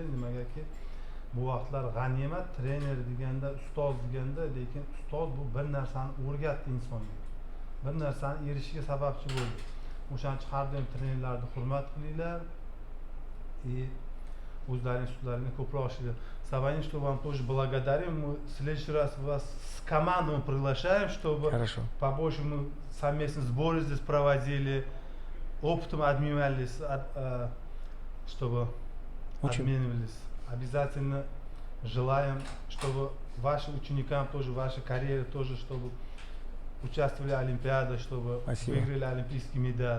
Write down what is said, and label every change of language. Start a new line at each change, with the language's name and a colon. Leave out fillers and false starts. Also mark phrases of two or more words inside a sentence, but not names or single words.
Uzbek: Nimagaki bu vaqtlar g'animat, trener deganda, ustoz deganda, lekin ustoz bu bir narsani o'rgatdi insonga. Bir narsani erishiga sababchi bo'ldi. O'shaning uchun har doim trenerlarni hurmat qilinglar и o'zlaringiz sutlaringni ko'proq ochinglar. Sabayin,
Russian: что вам тоже благодарим. Мы в следующий раз вас с командой приглашаем, чтобы побольше мы совместно сборы здесь проводили, опытом обменивались, чтобы обменивались. Обязательно желаем, чтобы вашим ученикам тоже, вашей карьере тоже, чтобы участвовали в Олимпиаде, чтобы выиграли олимпийский медаль.